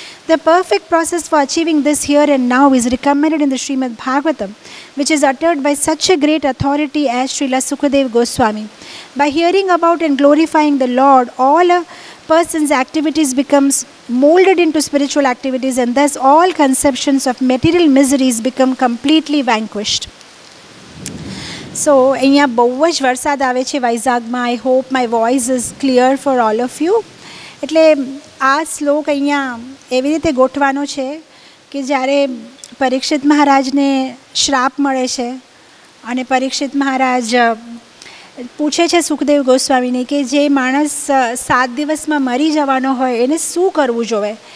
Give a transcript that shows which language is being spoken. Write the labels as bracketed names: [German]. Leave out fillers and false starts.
[English] The perfect process for achieving this here and now is recommended in the Srimad Bhagavatam, which is uttered by such a great authority as Srila Sukadeva Goswami. By hearing about and glorifying the Lord, all a person's activities becomes molded into spiritual activities, and thus all conceptions of material miseries become completely vanquished. [Gujarati] So, અહીંયા બહુ જ વરસાદ આવે છે વૈઝાગમાં. [English] I hope my voice is clear for all of you. [Gujarati] એટલે આ શ્લોક અહીંયા એવી રીતે ગોઠવાનો છે કે જ્યારે પરીક્ષિત મહારાજને શ્રાપ મળે છે અને પરીક્ષિત મહારાજ પૂછે છે સુખદેવ ગોસ્વામીને કે જે માણસ 7 દિવસમાં મરી જવાનો હોય એને શું કરવું જોઈએ.